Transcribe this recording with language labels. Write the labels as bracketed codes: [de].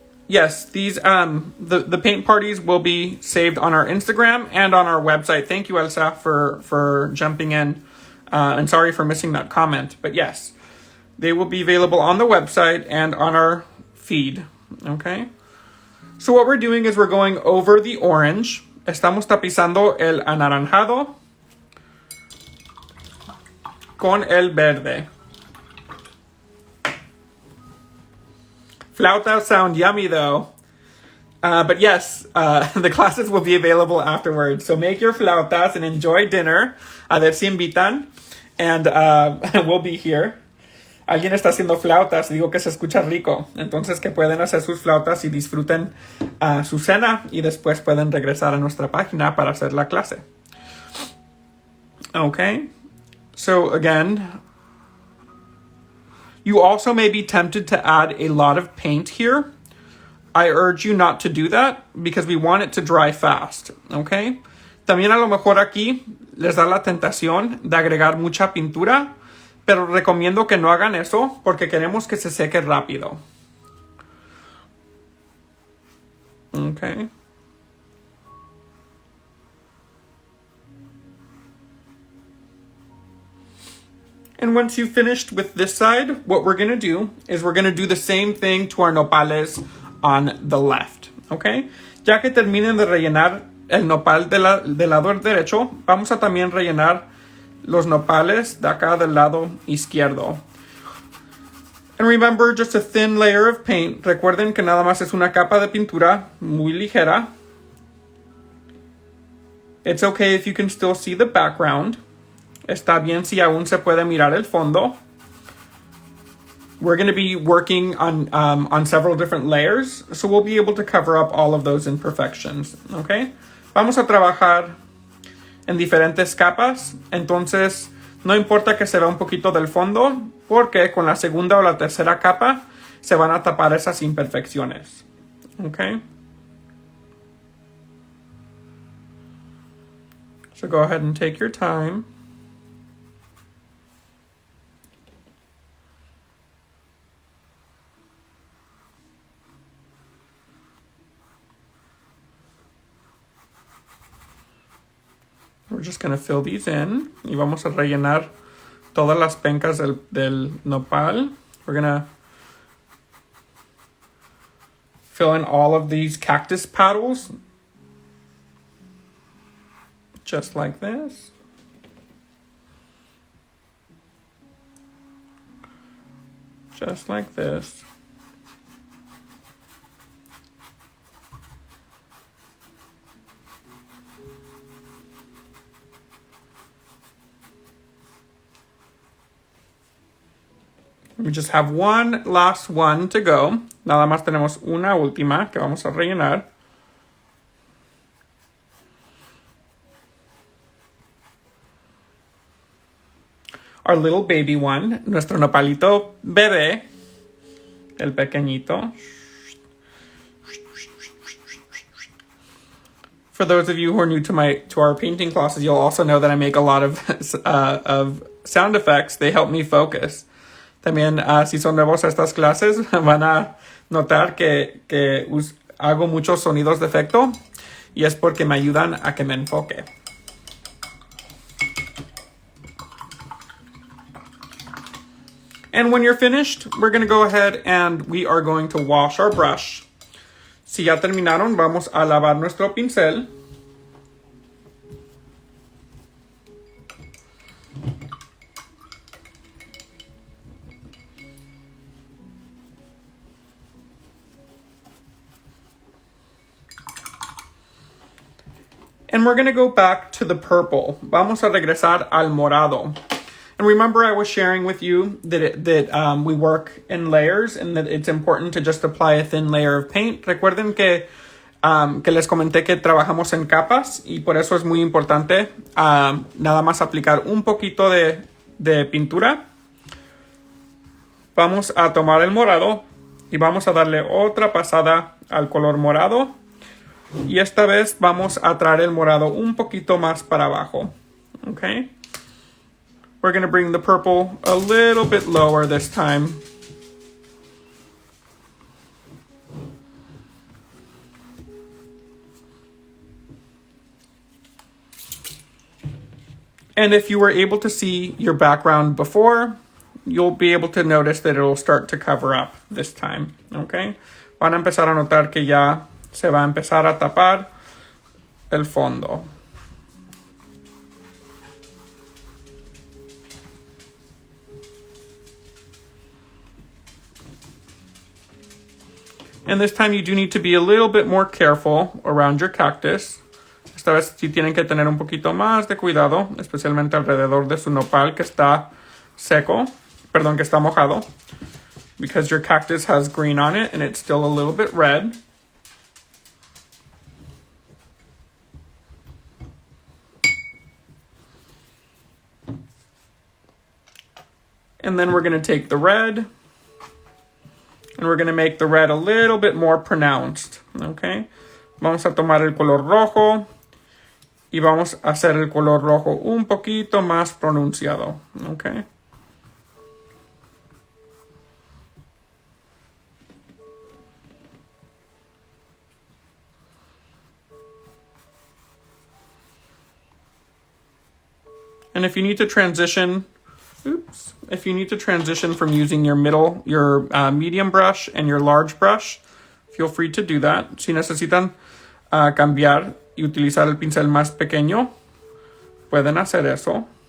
[en] Yes, these the paint parties will be saved on our Instagram and on our website. Thank you, Elsa, for jumping in. And sorry for missing that comment. But yes, they will be available on the website and on our feed. Okay? So what we're doing is we're going over the orange. [es] Estamos tapizando el anaranjado con el verde. [en] Flautas sound yummy, though. But yes, the classes will be available afterwards. So make your flautas and enjoy dinner. [es] A ver si invitan. [en] And we'll be here. [es] Alguien está haciendo flautas. Digo que se escucha rico. Entonces que pueden hacer sus flautas y disfruten su cena. Y después pueden regresar a nuestra página para hacer la clase. [en] Okay. So again, you also may be tempted to add a lot of paint here. I urge you not to do that because we want it to dry fast, okay? [es] También a lo mejor aquí les da la tentación de agregar mucha pintura, pero recomiendo que no hagan eso porque queremos que se seque rápido. [en] Okay. And once you've finished with this side, what we're going to do is we're going to do the same thing to our nopales on the left, okay? [es] Ya que terminen de rellenar el nopal del lado derecho, vamos a también rellenar los nopales de acá del lado izquierdo. [en] And remember, just a thin layer of paint. [es] Recuerden que nada más es una capa de pintura muy ligera. [en] It's okay if you can still see the background. [es] Está bien si aún se puede mirar el fondo. [en] We're going to be working on several different layers, so we'll be able to cover up all of those imperfections, okay? [es] Vamos a trabajar en diferentes capas, entonces no importa que se vea un poquito del fondo, porque con la segunda o la tercera capa se van a tapar esas imperfecciones, okay? [en] So go ahead and take your time. We're just going to fill these in. [es] Y vamos a rellenar todas las pencas del nopal. [en] We're going to fill in all of these cactus petals. Just like this. Just like this. We just have one last one to go. [es] Nada más tenemos una última que vamos a rellenar. [en] Our little baby one, [es] nuestro nopalito bebé, el pequeñito. [en] For those of you who are new to our painting classes, you'll also know that I make a lot of sound effects. They help me focus. [es] También, si son nuevos a estas clases, van a notar que hago muchos sonidos de efecto y es porque me ayudan a que me enfoque. [en] And when you're finished, we're going to go ahead and we are going to wash our brush. [es] Si ya terminaron, vamos a lavar nuestro pincel. [en] And we're going to go back to the purple. [es] Vamos a regresar al morado. [en] And remember, I was sharing with you that we work in layers and that it's important to just apply a thin layer of paint. [es] Recuerden que les comenté que trabajamos en capas y por eso es muy importante nada más aplicar un poquito de pintura. Vamos a tomar el morado y vamos a darle otra pasada al color morado. Y esta vez vamos a traer el morado un poquito más para abajo. [en] Okay? We're going to bring the purple a little bit lower this time. And if you were able to see your background before, you'll be able to notice that it'll start to cover up this time. Okay? [es] Van a empezar a notar que ya se va a empezar a tapar el fondo. [en] And this time you do need to be a little bit more careful around your cactus. [es] Esta vez sí tienen que tener un poquito más de cuidado, especialmente alrededor de su nopal que está seco, perdón, que está mojado, [en] because your cactus has green on it and it's still a little bit red. And then we're going to take the red and we're going to make the red a little bit more pronounced, okay? [es] Vamos a tomar el color rojo y vamos a hacer el color rojo un poquito más pronunciado, okay? [en] And if you need to transition Oops. If you need to transition from using your medium brush and your large brush, feel free to do that. [es] Si necesitan cambiar y utilizar el pincel más pequeño, pueden hacer eso.